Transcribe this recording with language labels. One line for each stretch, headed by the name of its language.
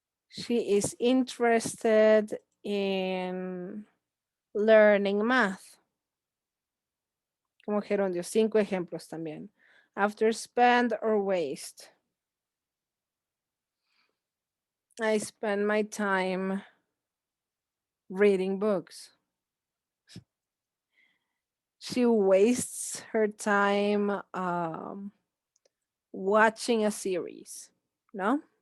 English: She is interested in learning math.
Spanish: Como gerundio, 5 ejemplos también.
English: After spend or waste. I spend my time reading books. She wastes her time watching a series, ¿no?